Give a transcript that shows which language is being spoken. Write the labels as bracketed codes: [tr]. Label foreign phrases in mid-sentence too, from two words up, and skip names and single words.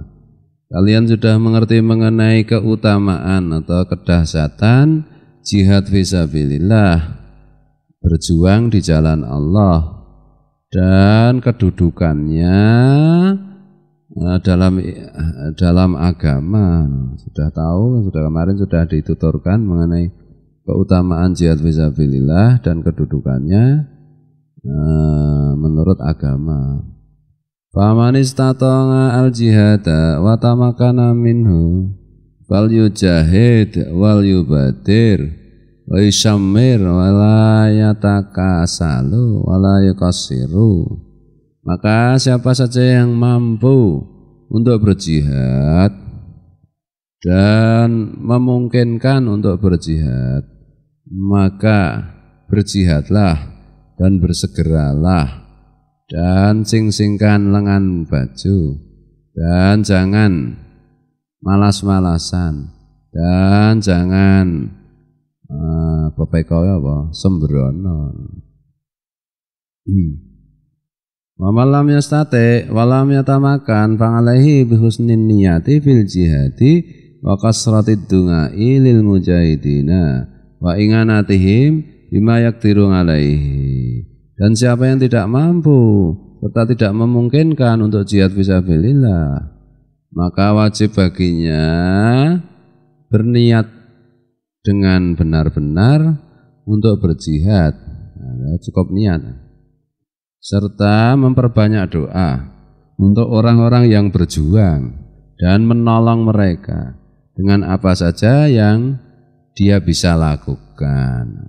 [id] Kalian sudah mengerti mengenai keutamaan atau kedahsyatan [ar] جهاد في سبيل الله, [id] berjuang di jalan Allah, dan kedudukannya dalam agama. Sudah tahu, sudah kemarin sudah dituturkan mengenai keutamaan [ar] جهاد في سبيل الله [id] dan kedudukannya menurut agama. [ar] فمن استطاع الجهاد وتمكن منه فليجاهد وليبادر ويشمر ولا يتكاسل ولا يقصر. [id] Maka siapa saja yang mampu untuk berjihad dan memungkinkan untuk berjihad, maka berjihadlah dan bersegeralah, dan sing-singkan lengan baju, dan jangan malas-malasan, dan jangan sembrono. [ar] ومن لم يستطع ولم يتمكن فعليه بحسن النية في الجهاد وكثرة الدعاء للمجاهدين وإعانتهم بما يقدر عليه. [id] Dan siapa yang tidak mampu serta tidak memungkinkan untuk [ar] جهاد في سبيل الله, [id] maka wajib baginya berniat dengan benar-benar untuk berjihad. Cukup niat, serta memperbanyak doa untuk orang-orang yang berjuang dan menolong mereka dengan apa saja yang dia bisa lakukan.